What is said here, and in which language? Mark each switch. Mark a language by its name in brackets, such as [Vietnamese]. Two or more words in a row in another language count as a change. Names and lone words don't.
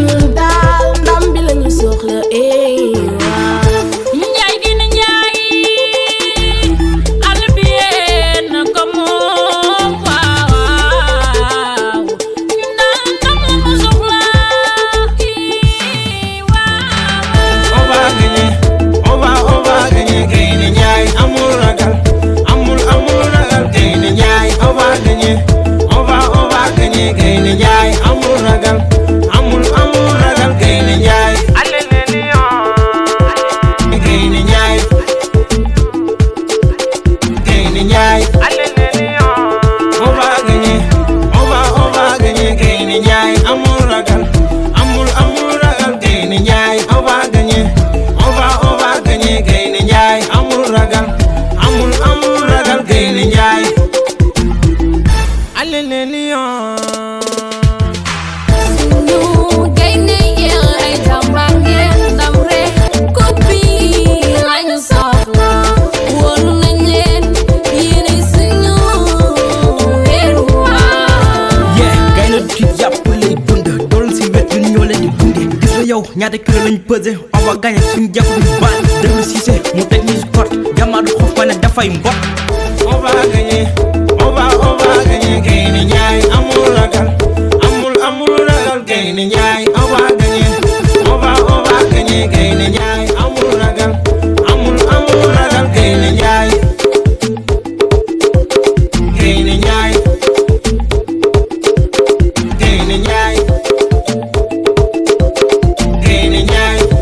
[Wolof] Ñun daal ndam bi la ñu soxla, eh, waaw. Njaay gi na njaay, àll bi yéen a ko moom, waaw, waaw. Ndam, ndam la mu soxla. Waaw. [French] On va gagner, on va, on va gagner. [Wolof] Gaynde Njaay amul ragal, amul, amul ragal. Gaynde Njaay, [French] on va gagner, on va, on va gagner. [Wolof] Gaynde Njaay amul ragal, amul, amul ragal. Gaynde Njaay. Gaynde Njaay. Gaynde Njaay. [French] On va gagner, on va, on va gagner. [Wolof] Gaynde Njaay amul ragal, amul, amul ragal. Gaynde Njaay, [French] on va gagner, on va, on va gagner. [Wolof] Gaynde Njaay amul ragal, amul, amul ragal. Gaynde Njaay. [French] Allez les lions. [Wolof] Suñu gaynde yi ay jàmbaar ngeen, ndam rek, coupe bi lañu soxla. Wóolu nañ leen, yéenay suñu wéeruwaay. Yeah, gaynde du ci jàpp lay dund, dool si wet ñun ñoo leen di gunge. Gis nga yow, ñaata kilo lañ pesé? [French] On va gagner [Wolof] suñu jàpp du bal. Déglu Cissé, mu teg ñu si court. Jàmbaar du xof, ma ne dafay mbot. [French] On va gagner, on va, on va gagner. [Wolof] Gaynde Njaay amul ragal, amul, amul ragal. Gaynde Njaay, [French] on va gagner, on va, on va gagner. [Wolof] Gaynde Njaay amul ragal, amul, amul ragal. Gaynde Njaay. Gaynde Njaay. Gaynde Njaay. Gaynde Njaay.